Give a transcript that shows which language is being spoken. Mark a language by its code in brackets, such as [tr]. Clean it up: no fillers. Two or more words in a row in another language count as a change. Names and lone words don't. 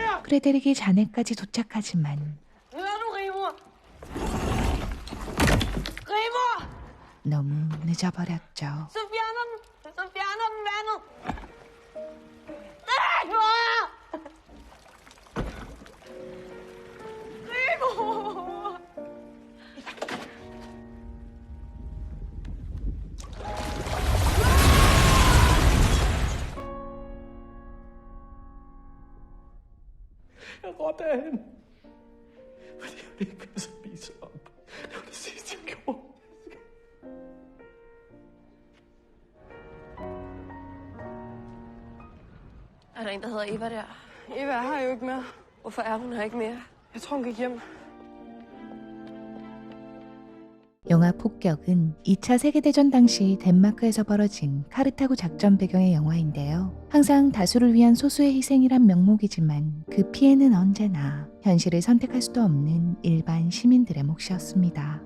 [ko] 프레데릭이 자네까지 도착하지만 [da] Hører du, Rigmor? Rigmor! [ko] 너무 늦어버렸죠. [da] Så fjerner den vandet. Rigmor! Rigmor! Jeg råbte af hende. Fordi jeg ville ikke være så spise op. Det var det sidste, jeg gjorde. Er der en, der hedder Eva der? Eva er her jo ikke mere. Hvorfor er hun her ikke mere? Jeg tror, hun gik hjem. [ko] 영화 폭격은 2차 세계대전 당시 덴마크에서 벌어진 카르타고 작전 배경의 영화인데요. 항상 다수를 위한 소수의 희생이란 명목이지만 그 피해는 언제나 현실을 선택할 수도 없는 일반 시민들의 몫이었습니다.